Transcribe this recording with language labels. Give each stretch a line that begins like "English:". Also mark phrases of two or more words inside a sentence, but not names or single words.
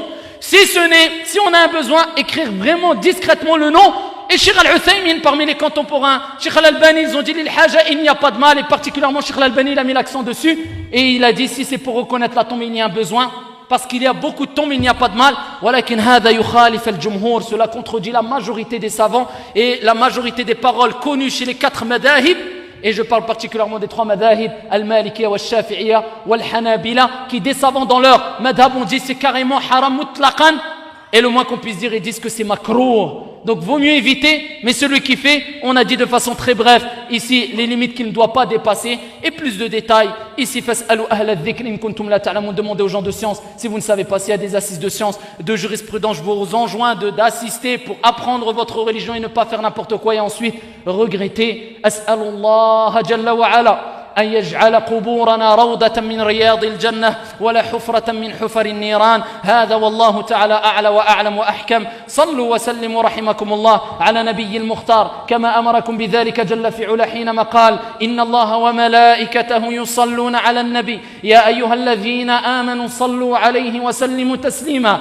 French: Si on a un besoin, écrire vraiment discrètement le nom. Et Cheikh Al-Uthaymin, parmi les contemporains, Cheikh Al-Albani, ils ont dit
Arabic: للحاجة,
French: il n'y a pas de mal, et particulièrement Cheikh Al-Albani, il a mis l'accent dessus, et il a dit si c'est pour reconnaître la tombe, il y a un besoin, parce qu'il y a beaucoup de tombes, il n'y a pas de mal.
Arabic: ولكن هذا يخالف الجمهور,
French: cela contredit la majorité des savants et la majorité des paroles connues chez les 4 madahib. Et je parle particulièrement des 3 madahib,
Arabic: المالكية والشافعية والحنابلة,
French: qui des savants dans leur madhab ont dit c'est carrément
Arabic: حرام مطلقا.
French: Et le moins qu'on puisse dire, ils disent que c'est makruh. Donc vaut mieux éviter, mais celui qui fait, on a dit de façon très brève, ici les limites qu'il ne doit pas dépasser, et plus de détails, ici
Arabic: فاسألوا أهل الذكر إن كنتم لا تعلمون,
French: demandez aux gens de science, si vous ne savez pas s'il y a des assises de science, de jurisprudence, je vous enjoins d'assister pour apprendre votre religion et ne pas faire n'importe quoi et ensuite regretter.
Arabic: أسأل الله جل وعلا أن يجعل قبورنا روضة من رياض الجنة ولا حفرة من حفر النيران. هذا والله تعالى أعلى وأعلم وأحكم. صلوا وسلموا رحمكم الله على نبي المختار كما أمركم بذلك جل في علا حينما قال إن الله وملائكته يصلون على النبي يا أيها الذين آمنوا صلوا عليه وسلموا تسليما.